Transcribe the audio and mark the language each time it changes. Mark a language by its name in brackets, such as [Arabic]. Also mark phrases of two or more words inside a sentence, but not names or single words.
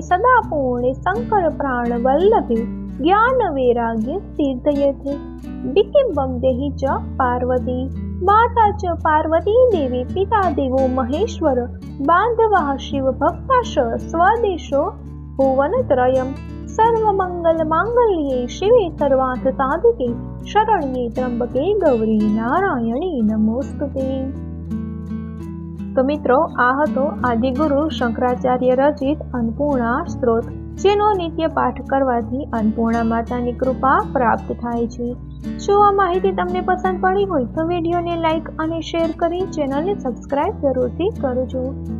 [Sanskrit] सदापूर्णे शंकर प्राण वल्लभे, ज्ञान वैराग्य तीर्थयते, विकिम्बं देहि च पार्वती, माता च पार्वती देवी, पिता देवो महेश्वर, बांधवा शिव भक्ताश, स्वदेशो भुवनत्रयम्, सर्वमंगल मांगल्ये शिवे सर्वार्थ साधिके, शरण्ये त्र्यंबके गौरी नारायणी नमोस्तुते। [Gujarati] તો મિત્રો, આ હતો આદિગુરુ શંકરાચાર્ય રચિત અન્નપૂર્ણા સ્ત્રોત, જેનો નિત્ય પાઠ કરવાથી અન્નપૂર્ણા માતાની કૃપા પ્રાપ્ત થાય છે। જો આ માહિતી તમને પસંદ પડી હોય તો વિડીયોને લાઈક અને શેર કરી ચેનલને સબસ્ક્રાઇબ જરૂરથી કરજો।